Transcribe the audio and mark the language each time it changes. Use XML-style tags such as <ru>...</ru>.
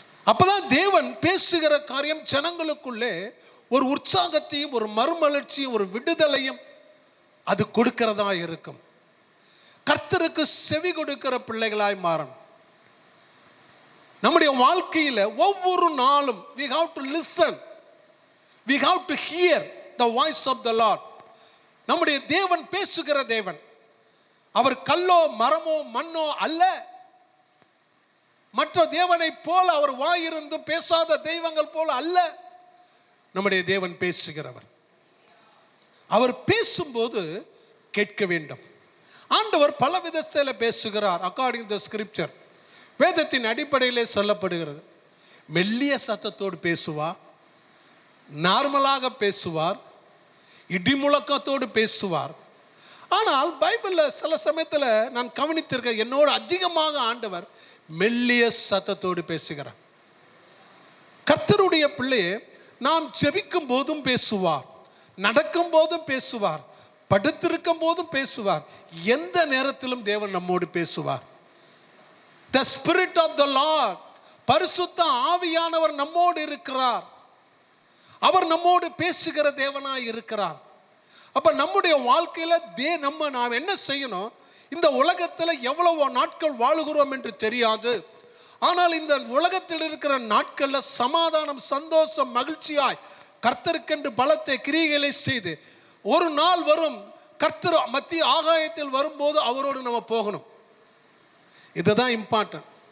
<ta>அப்பதான் தேவன் பேசுகிற காரியம் ஜனங்களுக்குள்ளே ஒரு உற்சாகத்தையும் ஒரு மறுமலர்ச்சியும் ஒரு விடுதலையும் அது கொடுக்கிறதா இருக்கும். கர்த்தருக்கு செவி கொடுக்கிற பிள்ளைகளாய் மாறணும். நம்முடைய வாழ்க்கையில் ஒவ்வொரு நாளும்</ta> <en>we have to listen, we have to hear the voice of the Lord.</en> <ta>நம்முடைய தேவன் பேசுகிற தேவன். அவர் கல்லோ மரமோ மண்ணோ அல்ல. மற்ற தேவனை போல அவர் வாயிருந்து பேசாத தெய்வங்கள் போல அல்ல. நம்முடைய தேவன் பேசுகிறவர். அவர் பேசும்போது கேட்க வேண்டும். ஆண்டவர் பல விதத்தில் பேசுகிறார்.</ta> <en>according to scripture,</en> <ta>வேதத்தின் அடிப்படையிலே சொல்லப்படுகிறது. மெல்லிய சத்தத்தோடு பேசுவார், நார்மலாக பேசுவார், இடிமுழக்கத்தோடு பேசுவார். ஆனால் பைபிளில் சில சமயத்தில் நான் கவனித்திருக்க, என்னோடு அதிகமாக ஆண்டவர் மெல்லிய சத்தத்தோடு பேசுகிறார். கர்த்தருடைய பிள்ளையே, நாம் ஜெபிக்கும் போதும் பேசுவார், நடக்கும் போதும் பேசுவார், படுத்திருக்கும் போதும் பேசுவார். எந்த நேரத்திலும் தேவன் நம்மோடு பேசுவார்.</ta> <en>The Spirit of the Lord,</en> <ta>பரிசுத்த ஆவியானவர் நம்மோடு இருக்கிறார். அவர் நம்மோடு பேசுகிற தேவனாய் இருக்கிறார். அப்ப நம்முடைய வாழ்க்கையில நாம் என்ன செய்யணும்? இந்த உலகத்தில் எவ்வளவு நாட்கள் வாழுகிறோம் என்று தெரியாது. ஆனால் இந்த உலகத்தில் இருக்கிற நாட்கள்ல சமாதானம், சந்தோஷம், மகிழ்ச்சியாய் கர்த்தருக்கென்று பலத்தை கிரியைகளை செய்து ஒரு நாள் வரும், கர்த்தர் மத்திய ஆகாயத்தில் வரும்போது அவரோடு நம்ம போகணும். இதுதான் இம்பார்ட்டன்ட்.</ta>